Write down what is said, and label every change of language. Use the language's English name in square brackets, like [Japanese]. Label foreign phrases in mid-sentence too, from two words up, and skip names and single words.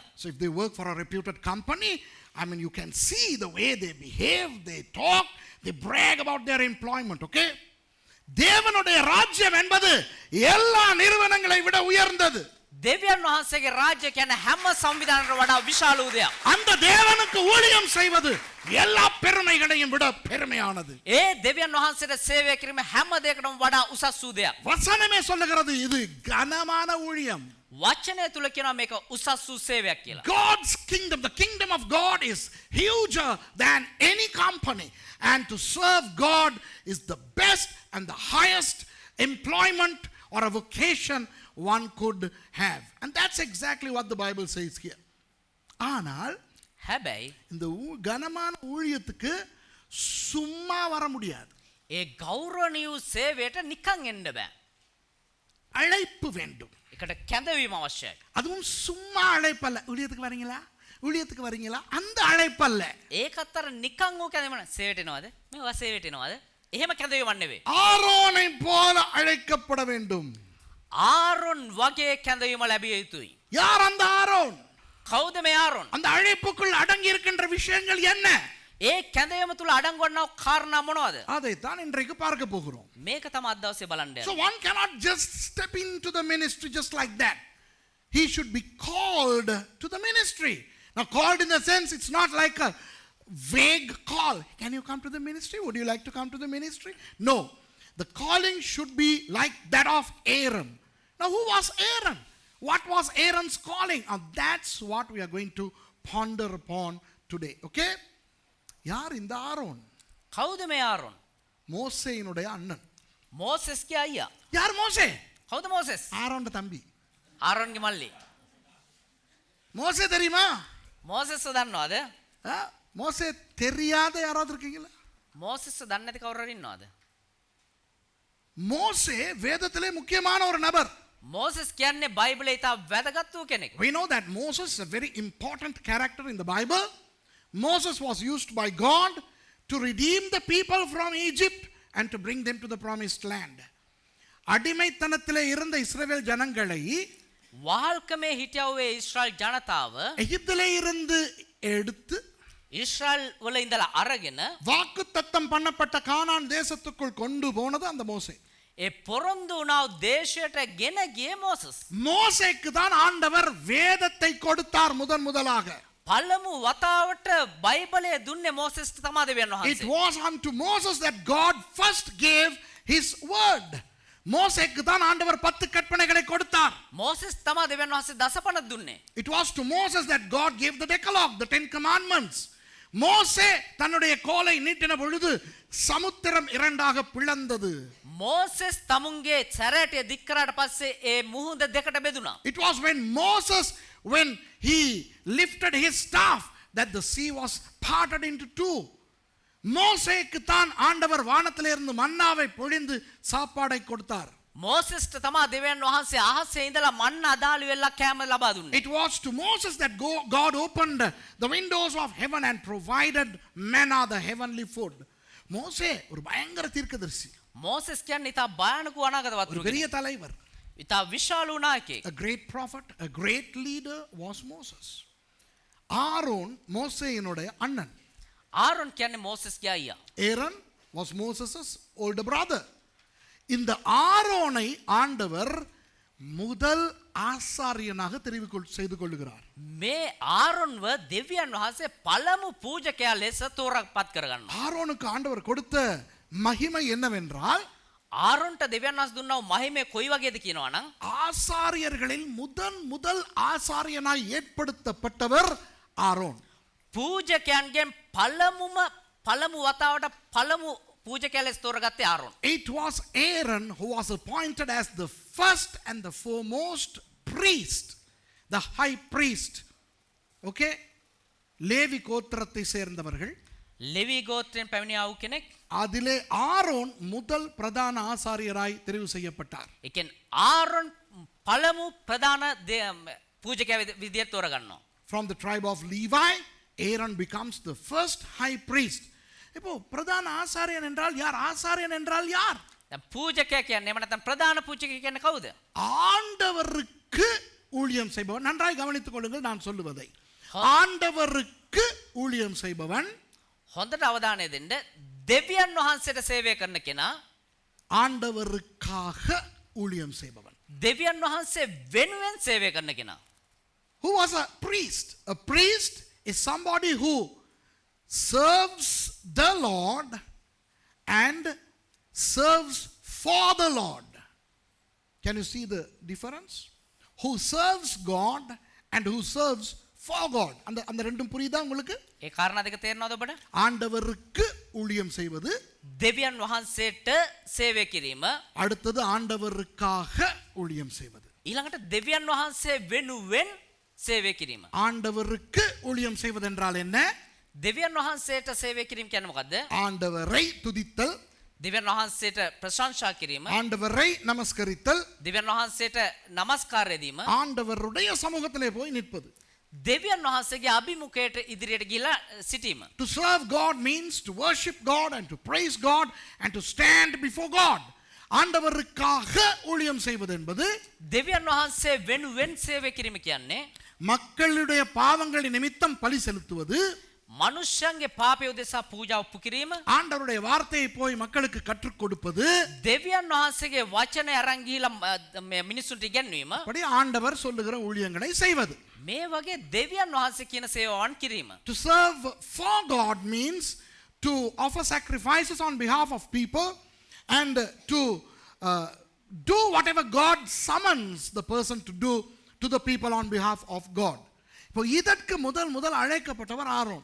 [English] So if they work for a reputed company, I mean, you can see the way they behave, they talk, they brag about their employment, okay? [Tamil] தேவனுடைய ராஜ்யம் என்பது எல்லா நிறுவனங்களை விட உயர்ந்தது. [Sinhala] දෙවියන් වහන්සේගේ රාජ්‍ය කියන්නේ හැම සංවිධානයකට වඩා විශාල වූ දෙයක්. [Tamil] அந்த தேவனுக்கு ஊழியம் செய்வது எல்லா பெருமைகளையும் விட பெருமையானது. [Sinhala] ඒ දෙවියන් වහන්සේට සේවය කිරීම හැම දෙයකටම වඩා උසස් වූ දෙයක්. [Tamil] வசனமே சொல்லுகிறது இது கனமான ஊழியம். [Sinhala] වචනය තුල කියනවා මේක උසස් වූ සේවයක් කියලා. [English] God's kingdom, the kingdom of God is huger than any company, and to serve God is the best and the highest employment or a vocation one could have. And that's exactly what the Bible says here. [Tamil] ஆனால் [Sinhala] හැබැයි [Tamil] இந்த கனமான ஊழியத்துக்கு சும்மா வர முடியாது. [Sinhala] ඒ ගෞරවණීය වූ සේවයට නිකන් එන්න බෑ. [Tamil] அழைப்பு வேண்டும். [Sinhala] ඒකට කැඳවීම අවශ්‍යයි. [Tamil] அதுவும் சும்மா அழைப்பல்ல. ஊழியத்துக்கு வரீங்களா, ஊழியத்துக்கு வரீங்களா, அந்த அழைப்பல்ல. [Sinhala] ඒකත් අර නිකන් ඕක කැඳවීම සේවයට එනවද? මේවා සේවයට එනවද? එහෙම කැඳවීමක් නෙවෙයි. [Tamil] ஆரோனை போல அழைக்கப்பட வேண்டும். [Sinhala] ආරොන් වගේ කැඳවීම ලැබිය යුතුයි. [Tamil] யார் அந்த ஆரோன்? [Sinhala] කවුද මේ ආරොන්? [Tamil] அந்த அழைப்புக்குள் அடங்கி இருக்கின்ற விஷயங்கள் என்ன? [Sinhala] ඒ කැඳවීම තුල අඩංගු වන්නා වූ කාරණා මොනවද? [Tamil] அதைத்தான் இன்றைக்கு பார்க்க போகிறோம். [Sinhala] මේක තමයි අද දවසේ බලන්න So යන්නේ. [English] one cannot just step into the ministry just like that. He should be called to the ministry. Now called in the sense it's not like a vague call. Can you come to the ministry? Would you like to come to the ministry? No. The calling should be like that of Aaron. Now who was Aaron? What was Aaron's calling? And that's what we are going to ponder upon today. [Tamil] Okay? யார் இந்த ஆரோன்? [Sinhala] කවුද මේ ආරොන්? [Tamil] மோசேயினுடைய அண்ணன். [Sinhala] මෝසෙස්ගේ අයියා. [Tamil] யார் மோசே? [Sinhala] කවුද මෝසෙස්? [Tamil] ஆரோன்ட தம்பி. [Sinhala] ආරොන්ගේ මල්ලි. [Tamil] மோசே தெரியுமா? [Sinhala] මෝසෙස්ව දන්නවද? [Tamil] மோசே தெரியாத யாராவது இருக்கீங்களா? [Sinhala] මෝසෙස්ව දන්නේ නැති කවුරු හරි ඉන්නවද? [Tamil] மோசே வேதத்திலே முக்கியமான ஒரு நபர். [Sinhala] මෝසෙස් කියන්නේ බයිබලයේ ඉතා වැදගත් වූ කෙනෙක්. [English] We know that Moses is a very important character in the Bible. Moses was used by God to redeem the people from Egypt and to bring them to the promised land. [Tamil] அடிமைத்தனத்திலே இருந்த இஸ்ரவேல் ஜனங்களை [Sinhala] වහල්කමේ හිටියා වූ ඊශ්‍රායල් ජනතාව [Tamil] எகிப்திலே இருந்து எடுத்து [Sinhala] ඊශ්‍රායල් වල ඉඳලා අරගෙන [Tamil] வாக்குத்தத்தம் பண்ணப்பட்ட கானான் தேசத்துக்குள் கொண்டு போனது அந்த மோசே. [Sinhala] ඒ පොරොන්දු වුණා වූ දේශයට ගෙන ගියේ මෝසස්. [Tamil] மோசேக்கு தான் ஆண்டவர் வேதத்தை கொடுத்தார் முதலாக. [Sinhala] පළමු වතාවට බයිබලය දුන්නේ මෝසෙස්ට තමයි දෙවියන් It වහන්සේ. [English] was unto Moses that God first gave his word. [Tamil] மோசேக்கு தான் ஆண்டவர் 10 கற்பனைகளை கொடுத்தார். [Sinhala] මෝසෙස් තමයි දෙවියන් වහන්සේ දසපණ දුන්නේ. [English] It was to Moses that God gave the Decalogue, the 10 commandments. [Tamil] மோசே தன்னுடைய கோலை நீட்டின பொழுது சமுத்திரம் இரண்டாக பிளந்தது. [Sinhala] මෝසෙස් තමුන්ගේ සැරෑටිය දික් කරාට පස්සේ ඒ මුහුද දෙකට බෙදුණා. [English] It was when he lifted his staff that the sea was parted into two. [Tamil] மோசேக்கு தான் ஆண்டவர் வானத்திலே இருந்து மன்னாவை பொழிந்து சாப்பாடை கொடுத்தார். [Sinhala] මෝසෙස්ට තමයි දෙවියන් වහන්සේ අහසේ ඉඳලා මන්න අදාළු වෙලා කෑම ලබා දුන්නේ. [English] It was to Moses that God opened the windows of heaven and provided manna, the heavenly food. [Tamil] மோசே ஒரு பயங்கர தீர்க்கதரிசி. [Sinhala] මෝසෙස් කියන්නේ ඉතා භයානක අනාගතවත් [Tamil] ஒரு பெரிய தலைவர். [Sinhala] ඉතා විශාල නායකයෙක්. [English] A great prophet, a great leader was Moses. [Tamil] ஆரோன் மோசேயினுடைய அண்ணன். [Sinhala] ආරොන් කියන්නේ මෝසෙස්ගේ අයියා. [English] Aaron was Moses' older brother. [Tamil] இந்த ஆரோனை ஆண்டவர் முதல் ஆசாரியனாக தெரிவு செய்து கொள்கிறார். [Sinhala] මේ ආරොන්ව දෙවියන් වහන්සේ පළමු පූජකයා ලෙස තෝරාපත් කරගන්නවා. [Tamil] ஆரோனுக்கு ஆண்டவர் கொடுத்த மகிமை என்னவென்றால் [Sinhala] ආරොන්ට දෙවියන් වහන්සේ දුන්නා වූ මහිමය කොයි වගේද කියනවා නම් [Tamil] ஆசாரியர்களில் முதல் ஆசாரியனாய் ஏற்படுத்தப்பட்டவர் ஆரோன். [Sinhala] පූජකයන්ගෙන් පළමු වතාවට පළමු පූජකයා ලෙස තෝරගත්තේ ආරොන්. [English] It was Aaron who was appointed as the first and the foremost priest, the high priest. [Tamil] Okay? லேவி கோத்திரத்தை சேர்ந்தவர்கள். [Sinhala] ලෙවි ගෝත්‍රයෙන් පැමිණියා වූ කෙනෙක්. [Tamil] அதிலே ஆரோன் முதல் பிரதான ஆசாரியராய் தெரிவு செய்யப்பட்டார். [Sinhala] ඒ කියන්නේ ආරොන් පළමු ප්‍රධාන පූජකයා විදියට තෝරගන්නවා. [English] From the tribe of Levi, Aaron becomes the first high priest. [Tamil] இப்போ பிரதான ஆசாரியன் என்றால் யார்? ஆசாரியன் என்றால் யார்? [Sinhala] දැන් පූජකයා කියන්නේ එහෙම නැත්නම් ප්‍රධාන පූජකයා කියන්නේ කවුද? [Tamil] ஆண்டவருக்கு ஊழியம் செய்பவன். நன்றாய் கவனித்துக் கொள்ளுங்கள் நான் சொல்லுவதை. ஆண்டவருக்கு ஊழியம் செய்பவன், [Sinhala] හොඳට අවධානය දෙන්න. දෙවියන් වහන්සේට සේවය කරන කෙනා, [Tamil] ஆண்டவருக்காக ஊழியம் செய்பவன். [Sinhala] දෙවියන් වහන්සේ වෙනුවෙන් සේවය කරන කෙනා. [English] Who was a priest? A priest is somebody who serves the Lord and serves for the Lord. Can you see the difference? Who serves God and who serves for God. [Tamil] அந்த ரெண்டும் புரியுதா உங்களுக்கு? [Sinhala] ඒ කාරණා දෙක තේරෙනවද ඔබට? [Tamil] ஆண்டவருக்கு ஊழியம் செய்வது, [Sinhala] දෙවියන් වහන්සේට සේවය කිරීම, [Tamil] அடுத்தது ஆண்டவருக்காக ஊழியம் செய்வது. [Sinhala] ඊළඟට දෙවියන් වහන්සේ වෙනුවෙන් සේවය කිරීම. [Tamil] ஆண்டவருக்கு ஊழியம் செய்வது என்றால் என்ன? [Sinhala] දෙවියන් වහන්සේට සේවය කිරීම කියන්නේ මොකද්ද? [Tamil] ஆண்டவரை துதித்தல், [Sinhala] දෙවියන් වහන්සේට ප්‍රශංසා කිරීම, [Tamil] ஆண்டவரை நமஸ்கரித்தல், [Sinhala] දෙවියන් වහන්සේට නමස්කාරය දීම, [Tamil] ஆண்டவருடைய சமூகத்திலே போய் நிற்பது. [Sinhala] දෙවියන් වහන්සේගේ අභිමුඛයට ඉදිරියට ගිහිලා සිටීම. [English] To serve God means to worship God and to praise God and to stand before God. [Tamil] ஆண்டவருக்காக ஊழியம் செய்வது என்பது, [Sinhala] දෙවියන් වහන්සේ වෙනුවෙන් සේවය කිරීම කියන්නේ [Tamil] மக்களுடைய பாவங்களின் நிமித்தம் பலி செலுத்துவது, [Sinhala] මනුෂ්‍යයන්ගේ පාපය උදෙසා පූජා ඔප්පු කිරීම [Tamil] ஆண்டவருடைய வார்த்தையை போய் மக்களுக்கு கற்றுக் கொடுப்பது [Sinhala] දෙවියන් වහන්සේගේ වචනය අරන් ගිහිලා මිනිස්සුන්ට ඉගැන්වීම [Tamil] அப்படி ஆண்டவர் சொல்லுகிற ஊழியங்களை செய்வது. [Sinhala] මේ වගේ දෙවියන් වහන්සේ කියන සේවාවන් කිරීම [English] To serve for God means to offer sacrifices on behalf of people and to do whatever God summons the person to do to the people on behalf of God. [Tamil] இப்போ இதற்கு முதல் அழைக்கப்பட்டவர் ஆரோன்.